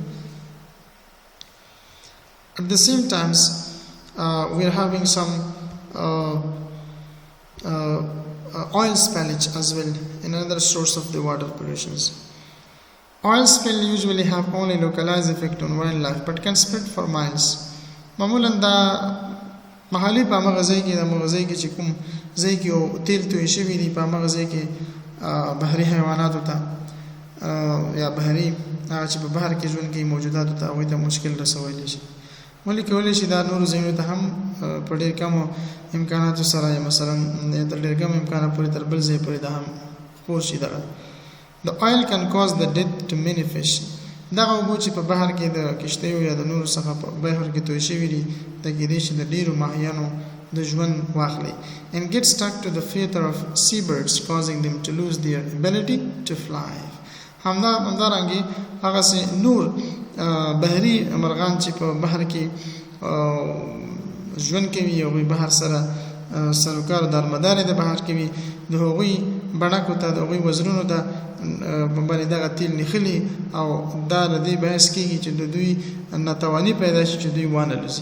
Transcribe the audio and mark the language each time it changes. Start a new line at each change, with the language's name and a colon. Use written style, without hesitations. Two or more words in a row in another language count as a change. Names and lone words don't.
English: At the same time, we are having some oil spillage as well, another source of the water pollutions. Oil spill usually have only localized effect on wildlife but can spread for miles.
Pashto: معمولا دا محلي په هغه ځای کې د مغزي کې چې کوم ځای کې او تیل توی شوي دي په هغه ځای کې بحري حیواناتو ته یا بحري چې په بحر کې ژوند کوي موجوداتو ته هغوی ته مشکل رسولی شي. ولې کولی شي دا نورو ځایونو ته هم په ډېر کمو امکاناتو سره مثلا تر ډېر کم امکانات پورې تر بل ځای پورې دا هم خپور شي دغه.
English: The oil can cause the death to many fish.
Pashto: دغه اوبه چې په بحر کې د کشتیو یا د نورو څخه په بحر کې توی شوي دي د کېدای شي د ډېرو ماهیانو د ژوند واخلي
English: and get stuck to the feather of seabirds causing them to lose their ability to fly.
Pashto: همدارنګې هغسې نور بحري مرغان چې په بحر کې ژوند کوي او بحر سره سروکار دارمدارې د بحر کې وي د هغوی بڼکو ته د هغوی وزرونو ته باندې دغه تیل نښلي او دا د دې باعث کېږي چې د دوی ناتواني پیدا شي چې دوی وانه لوزي.